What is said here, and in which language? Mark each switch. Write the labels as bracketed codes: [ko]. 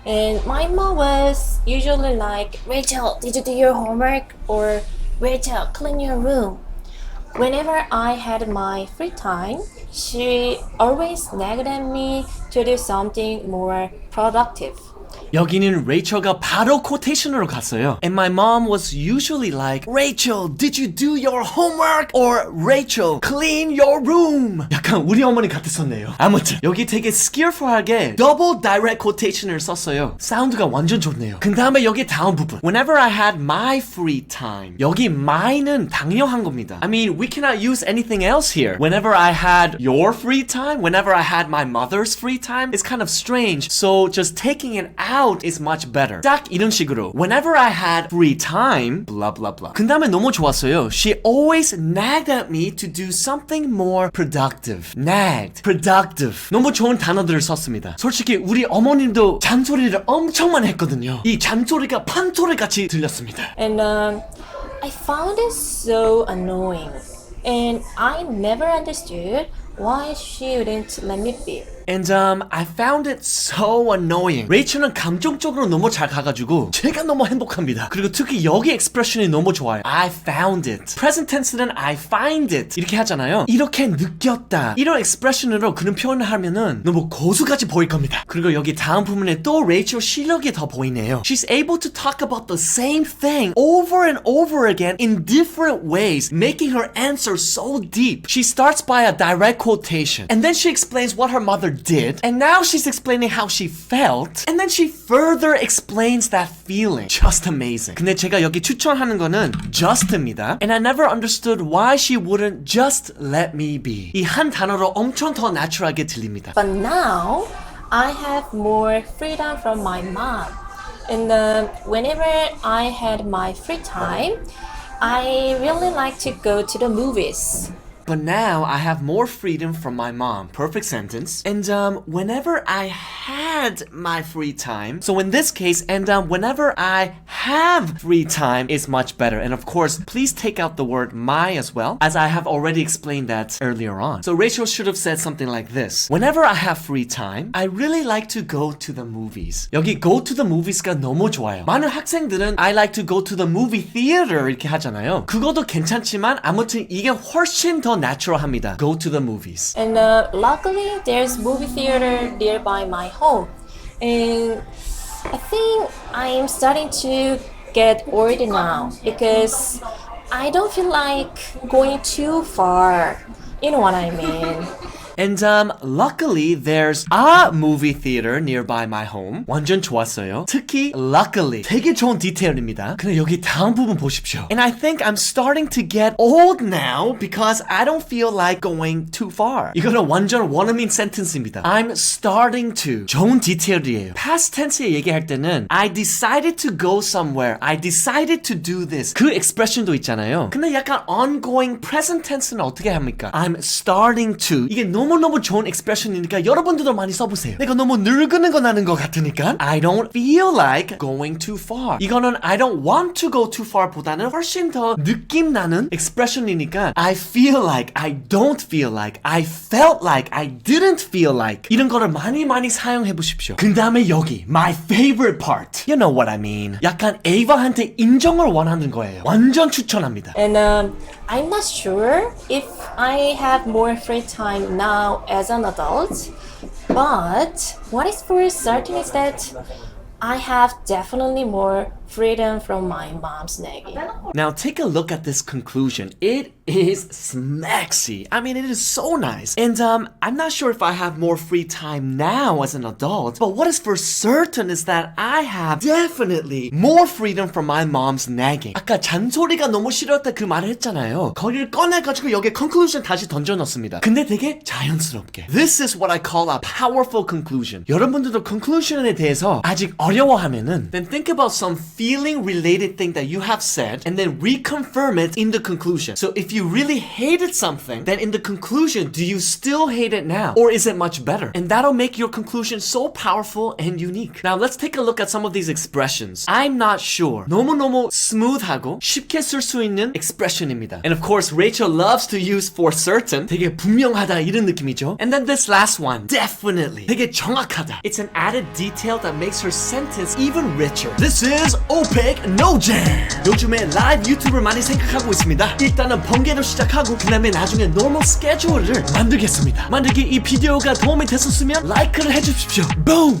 [en] And my mom was usually like, Rachel, did you do your homework? Or Rachel, clean your room. Whenever I had my free time, she always nagged at me to do something more productive. [ko] 여기는 레이첼가 바로 quotation으로 갔어요. [en] And my mom was usually like, Rachel, did you do your homework? Or Rachel, clean your room. [ko] 약간 우리 어머니 같았었네요. 아무튼 여기 되게 skillful하게 double direct quotation을 썼어요. 사운드가 완전 좋네요. 그 다음에 여기 다음 부분. [en] Whenever I had my free time. [ko] 여기 my는 당연한 겁니다. [en] I mean, we cannot use anything else here. Whenever I had your free time, whenever I had my mother's free time, it's kind of strange. So just taking it out is much better. [ko] 딱 이런 식으로 [en] whenever I had free time, blah blah blah. [ko] 그 다음에 너무 좋았어요. [en] She always nagged at me to do something more productive. Nagged, productive. [ko] 너무 좋은 단어들을 썼습니다. 솔직히 우리 어머님도 잔소리를 엄청 많이 했거든요. 이 잔소리가 판소리같이 들렸습니다. [en] And I found it so annoying. And I never understood why she wouldn't let me be. And I found it so annoying. [ko] 레이첼은 감정적으로 너무 잘 가가지고 제가 너무 행복합니다. 그리고 특히 여기 expression이 너무 좋아요. [en] I found it. Present tense는 I find it [ko] 이렇게 하잖아요. 이렇게 느꼈다. 이런 expression으로 그런 표현을 하면은 너무 고수같이 보일 겁니다. 그리고 여기 다음 부분에 또 레이첼 실력이 더 보이네요. [en] She's able to talk about the same thing over and over again in different ways, making her answer so deep. She starts by a direct quotation, and then she explains what her mother did, and now she's explaining how she felt, and then she further explains that feeling. Just amazing. [ko] 근데 제가 여기 추천하는 거는 just입니다. [en] And I never understood why she wouldn't just let me be. [ko] 이 한 단어로 엄청 더 natural하게 들립니다. [en] But now, I have more freedom from my mom. And whenever I had my free time, I really like to go to the movies. But now I have more freedom from my mom. Perfect sentence. And whenever I had my free time. So in this case, and whenever I have free time is much better. And of course, please take out the word my as well, as I have already explained that earlier on. So Rachel should have said something like this. Whenever I have free time, I really like to go to the movies. [ko] 여기 [en] go to the movies [ko] 가 너무 좋아요. 많은 학생들은 [en] I like to go to the movie theater [ko] 이렇게 하잖아요. 그것도 괜찮지만 아무튼 이게 훨씬 더 natural합니다. [en] Go to the movies. And luckily, there's movie theater nearby my home. And I think I'm starting to get old now because I don't feel like going too far. You know what I mean? And luckily there's a movie theater nearby my home. [ko] 완전 좋았어요. 특히 luckily 되게 좋은 디테일입니다. 근데 여기 다음 부분 보십시오. [en] And I think I'm starting to get old now because I don't feel like going too far. [ko] 이거는 완전 원어민 센텐스입니다. [en] I'm starting to. [ko] 좋은 디테일이에요. [en] past tense에 [ko] 얘기할 때는 [en] I decided to go somewhere. I decided to do this. [ko] 그 expression도 있잖아요. 근데 약간 ongoing present tense는 어떻게 합니까? [en] I'm starting to. [ko] 이게 너무너무 좋은 expression이니까 여러분들도 많이 써보세요. 내가 너무 늙는 거 나는 것 같으니까 [en] I don't feel like going too far. [ko] 이거는 [en] I don't want to go too far [ko] 보다는 훨씬 더 느낌 나는 expression이니까 [en] I feel like, I don't feel like, I felt like, I didn't feel like [ko] 이런 거를 많이 사용해 보십시오. 그 다음에 여기 [en] my favorite part. You know what I mean. [ko] 약간 에이바한테 인정을 원하는 거예요. 완전 추천합니다. [en] And I'm not sure if I have more free time now as an adult, but what is for certain is that I have definitely more freedom from my mom's nagging. Now take a look at this conclusion. It is smexy. I mean, it is so nice. And I'm not sure if I have more free time now as an adult, but what is for certain is that I have definitely more freedom from my mom's nagging. [ko] 아까 잔소리가 너무 싫었다 그 말을 했잖아요. 거기를 꺼내가지고 여기에 conclusion 다시 던져넣습니다. 근데 되게 자연스럽게. [en] This is what I call a powerful conclusion. [ko] 여러분들도 conclusion에 대해서 아직 어려워하면은 [en] then think about some feeling related thing that you have said and then reconfirm it in the conclusion. So if you really hated something, then in the conclusion, do you still hate it now? Or is it much better? And that'll make your conclusion so powerful and unique. Now let's take a look at some of these expressions. I'm not sure. [ko] 너무너무 smooth하고 쉽게 쓸 수 있는 expression입니다. [en] And of course, Rachel loves to use for certain. [ko] 되게 분명하다 이런 느낌이죠. [en] And then this last one, definitely. [ko] 되게 정확하다. [en] It's an added detail that makes her sentence even richer. This is 오픽노잼. [ko] 요즘에 라이브 유튜브를 많이 생각하고 있습니다. 일단은 번개로 시작하고 그 다음에 나중에 normal schedule을 만들겠습니다. 만약에 이 비디오가 도움이 됐었으면 라이크를 해주십시오. Boom!